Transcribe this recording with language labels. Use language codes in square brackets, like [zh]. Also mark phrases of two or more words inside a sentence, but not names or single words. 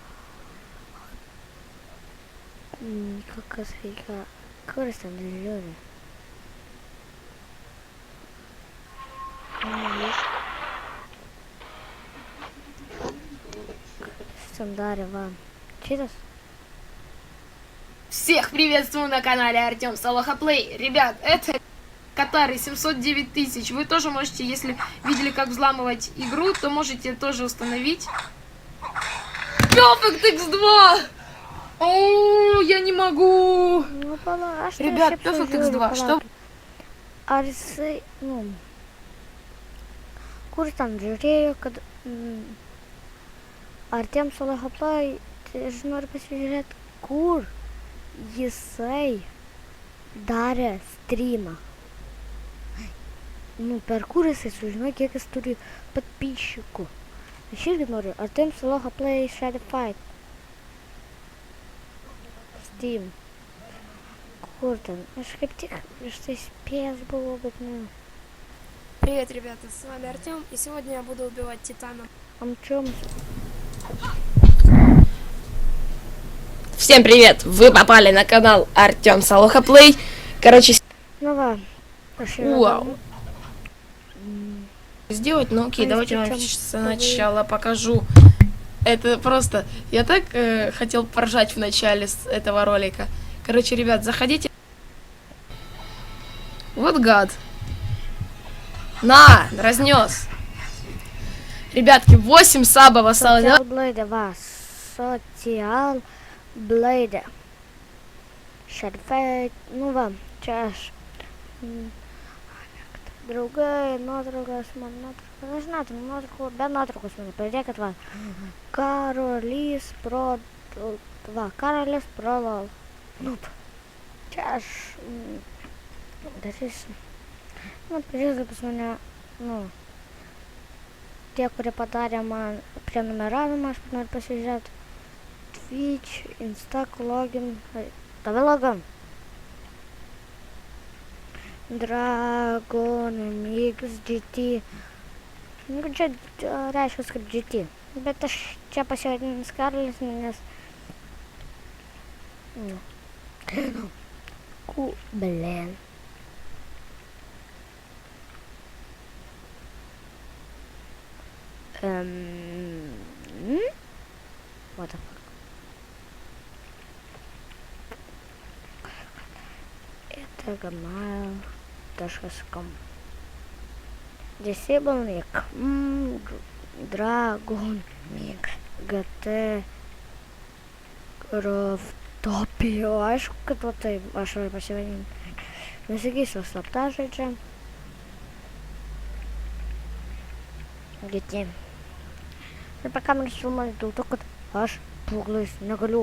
[lt] Kas reikia, kuris ten žiūri? Kas ten darė, va, šitas? [ru] Всех приветствую на канале Артем Салахаплей. Ребят, это Катары 709 тысяч. Вы тоже можете, если видели, как взламывать игру, то можете тоже установить. Perfect X2! О, я не могу! Ну, а что Ребят, Perfect X2, что? Арсы, [lt] Kur ten žiūrėjo, kad Artem Salahaplai, tai aš noriu pasižiūrėti, kur jisai darė streamą. Per kur jisai sužinojo, kiek jis turi подписчикų. Aš irgi noriu, Artem Salahaplai Shadified. Steam. Kur ten? Aš kaip tik prieš tai spėjęs buvau, bet ne. [ru] Привет, ребята, с вами Артем, и сегодня я буду убивать титана. Всем привет! Вы попали на канал Артем Салахаплей. Короче, Ну ладно. вау. Сделать, ну окей, давайте я вам сначала покажу. Это просто... Я так хотел поржать в начале этого ролика. Короче, ребят, заходите. Вот гад. На, разнес. Ребятки, 8 сабов осталось. [lt] Social Blade, va. Social Blade. Shadified. Nu va, čia aš. Draugai, nuotraukas, man nuotraukas. Nežinau, tai nuotraukų, be nuotraukos mane pridėkit, va. Karolys Pro... Va, Karolis Pro LOL. Nu, čia aš... Darysiu. Pažiūrėkit pas mane, tie, kurie padarė man prenumeravimą, aš noriu pasižiūrėti. Twitch, Instac, login, tave login. Dragon Mix GT. Čia reiškia, kad GT. Bet aš čia pasivadinęs Karolis, nes... Blin. [en] What the fuck? [ru] Это gmail.com. [en] Disable nick. Dragon Mix GT Craftopio. [lt] Aišku, kad va taip aš noriu pasivadinti. Nesakysiu slaptažodžią. GT. Ir per kameras filmuoju dėl to, kad aš pūglais negaliu.